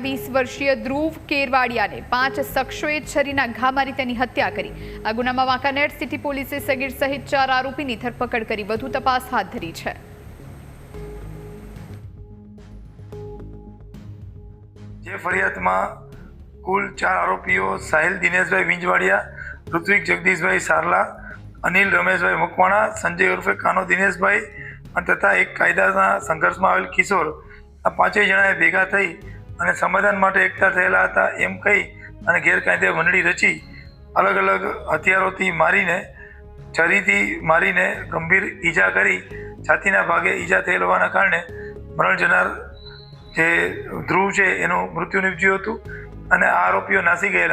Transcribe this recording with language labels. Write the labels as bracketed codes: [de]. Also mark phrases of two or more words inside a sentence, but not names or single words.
[gu] 20 વર્ષીય ધ્રુવ કેરવાડિયાને 5 શખ્સોએ છરીના ઘા મારી તેની હત્યા કરી। આ ગુનામાં વાંકાનેર સિટી પોલીસે સગીર સહિત 4 આરોપીની ધરપકડ કરી વધુ તપાસ હાથ ધરી છે। જે ફરિયાદમાં કુલ 4 આરોપીઓ સાહિલ દિનેશભાઈ વિંજવાડિયા, ઋત્વિક જગદીશભાઈ સારલા, અનિલ રમેશભાઈ મકવાણા, સંજય ઉર્ફે કાનો દિનેશભાઈ તથા એક કાયદા સંઘર્ષ મેં આવેલ કિશોર આ 5 જણાએ ભેગા થઈ અને સમાધાન માટે એકતા થયેલા હતા એમ કહી અને ગેરકાયદે મંડળી રચી અલગ અલગ હથિયારોથી મારીને છરીથી મારીને ગંભીર ઈજા કરી છાતીના ભાગે ઈજા થયેલ હોવાના કારણે મરણ જનાર જે ધ્રુવ છે એનું મૃત્યુ નિપજ્યું હતું અને આ આરોપીઓ નાસી ગયેલા।